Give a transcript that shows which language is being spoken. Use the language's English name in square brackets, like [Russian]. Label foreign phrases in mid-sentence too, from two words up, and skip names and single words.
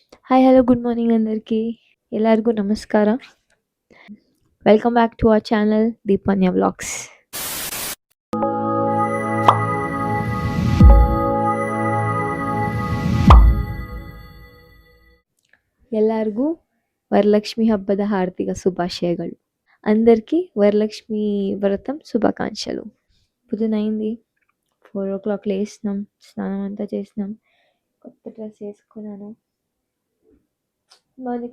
[English] hi hello good morning అందరికీ [Kannada] ಎಲ್ಲರಿಗೂ ನಮಸ್ಕಾರ [English] welcome back to our channel దీపన్య వ్లాగ్స్ [Kannada] ಎಲ್ಲರಿಗೂ ವರಲಕ್ಷ್ಮಿ ಹಬ್ಬದ ಹಾರ್ದಿಕ ಶುಭಾಶಯಗಳು [Telugu] అందరికీ వరలక్ష్మి వ్రతం శుభాకాంక్షలు పొద్దునైంది 4 o'clock లేసినాం స్నానం అంతా చేసినాం కొత్త డ్రెస్ వేసుకున్నాను బాగుంది